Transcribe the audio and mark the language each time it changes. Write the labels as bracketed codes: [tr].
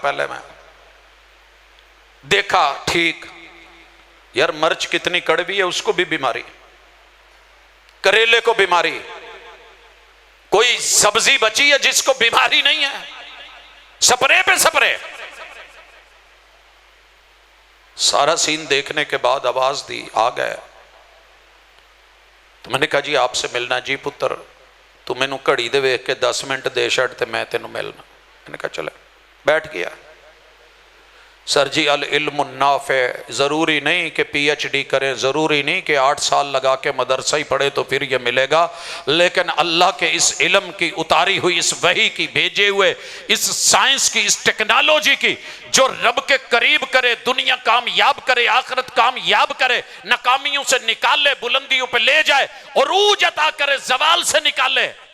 [ur] پہلے میں دیکھا, ٹھیک یار مرچ کتنی کڑوی ہے, اس کو بھی بیماری, کریلے کو بیماری, کوئی سبزی بچی ہے جس کو بیماری نہیں ہے, سپرے پہ سپرے. سارا سین دیکھنے کے بعد آواز دی, آ گئے. تو میں نے کہا جی آپ سے ملنا. [pa] جی پتر تو مینوں گھڑی دے ویکھ کے 10 منٹ دے چھڑ تے میں تینوں ملنا. [ur] میں نے کہا چلے. بیٹھ گیا. سر جی العلم النافع, ضروری نہیں کہ پی ایچ ڈی کریں, ضروری نہیں کہ 8 سال لگا کے مدرسہ ہی پڑھے تو پھر یہ ملے گا, لیکن اللہ کے اس علم کی اتاری ہوئی, اس وحی کی بھیجے ہوئے, اس سائنس کی, اس ٹیکنالوجی کی جو رب کے قریب کرے, دنیا کامیاب کرے, آخرت کامیاب کرے, ناکامیوں سے نکالے, بلندیوں پہ لے جائے, عروج عطا کرے, زوال سے نکالے.